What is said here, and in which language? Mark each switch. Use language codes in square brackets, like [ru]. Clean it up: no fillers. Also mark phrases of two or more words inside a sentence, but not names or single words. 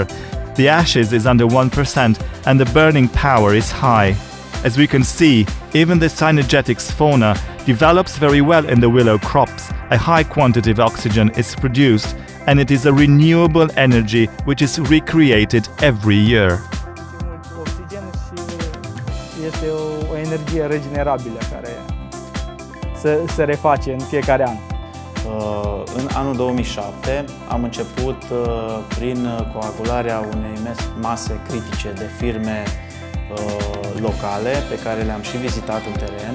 [en] The ashes is under 1% and the burning power is high. As we can see, even the synergetics fauna develops very well in the willow crops. A high quantity of oxygen is produced and it is a renewable energy which is recreated every year. [ro] Oxigen și este o energie regenerabilă care se reface în fiecare an. În anul 2007 am început prin coagularea unei mase critice de firme locale pe care le-am și vizitat în teren.